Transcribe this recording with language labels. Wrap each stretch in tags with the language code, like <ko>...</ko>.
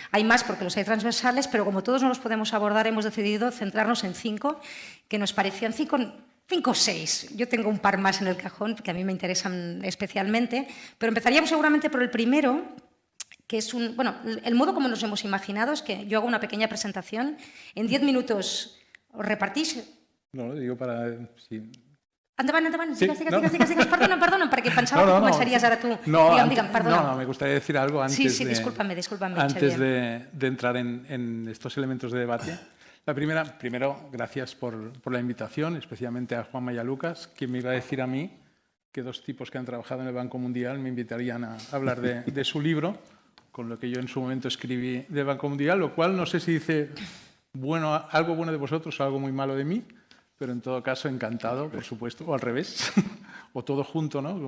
<es>Hay más porque los hay transversales, pero como todos no los podemos abordar, hemos decidido centrarnos en 5, que nos parecían 5 o 6. Yo tengo un par más en el cajón, que a mí me interesan especialmente, pero empezaríamos seguramente por el primero, que es el modo como nos hemos imaginado es que yo hago una pequeña presentación, en 10 minutos os repartís... No, digo para... Sí.</es> <ca>Endavant, Sí, digues. Perdona, perquè pensava que començaries ara tu. Digue'm, perdona.</ca> <es>No, me gustaría decir algo antes, sí, discúlpame, antes de entrar en estos elementos de debate. Primero, gracias por la invitación, especialmente a Juanma y a Lucas, que me iba a decir a mí que 2 tipos que han trabajado en el Banco Mundial me invitarían a hablar de su libro, con lo que yo en su momento escribí del Banco Mundial, lo cual no sé si dice algo bueno de vosotros o algo muy malo de mí, pero en todo caso encantado, por supuesto, o al revés, o todo junto, ¿no?</es>